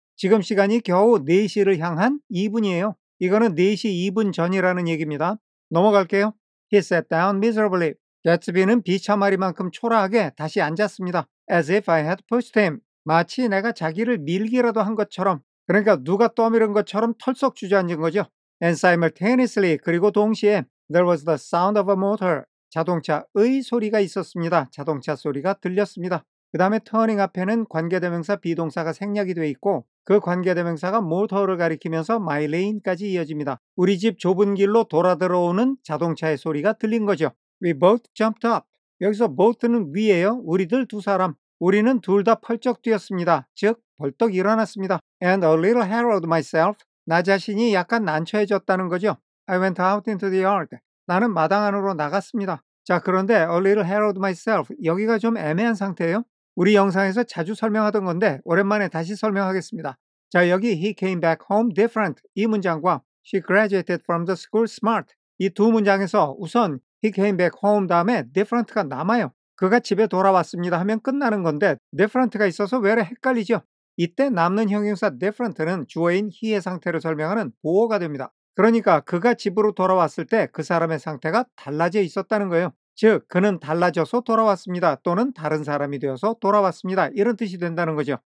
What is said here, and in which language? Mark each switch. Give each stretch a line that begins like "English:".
Korean: 지금 시간이 겨우 4시를 향한 2분이에요. 이거는 4시 2분 전이라는 얘기입니다. 넘어갈게요.
English: He sat down miserably.
Korean: 개츠비는 비참하리만큼 초라하게 다시 앉았습니다.
English: As if I had pushed him.
Korean: 마치 내가 자기를 밀기라도 한 것처럼, 그러니까 누가 떠밀은 것처럼 털썩 주저앉은 거죠.
English: And simultaneously,
Korean: 그리고 동시에
English: there was the sound of a motor.
Korean: 자동차의 소리가 있었습니다. 자동차 소리가 들렸습니다. 그 다음에 turning 앞에는 관계대명사 비동사가 생략이 돼 있고 그 관계대명사가 모터를 가리키면서 my lane까지 이어집니다. 우리 집 좁은 길로 돌아 들어오는 자동차의 소리가 들린 거죠.
English: We both jumped up.
Korean: 여기서 both는 위예요. 우리들 두 사람. 우리는 둘 다 펄쩍 뛰었습니다. 즉 벌떡 일어났습니다.
English: And a little harrowed myself.
Korean: 나 자신이 약간 난처해졌다는 거죠.
English: I went out into the yard.
Korean: 나는 마당 안으로 나갔습니다. 자, 그런데
English: a little harrowed myself.
Korean: 여기가 좀 애매한 상태예요. 우리 영상에서 자주 설명하던 건데 오랜만에 다시 설명하겠습니다. 자, 여기
English: he came back home different
Korean: 이 문장과
English: she graduated from the school smart
Korean: 이 두 문장에서 우선
English: he came back home
Korean: 다음에
English: different가 남아요.
Korean: 그가 집에 돌아왔습니다 하면 끝나는 건데 different가 있어서 왜 헷갈리죠? 이때 남는 형용사 different는 주어인 he의 상태를 설명하는 보어가 됩니다. 그러니까 그가 집으로 돌아왔을 때 그 사람의 상태가 달라져 있었다는 거예요. 즉 그는 달라져서 돌아왔습니다. 또는 다른 사람이 되어서 돌아왔습니다. 이런 뜻이 된다는 거죠.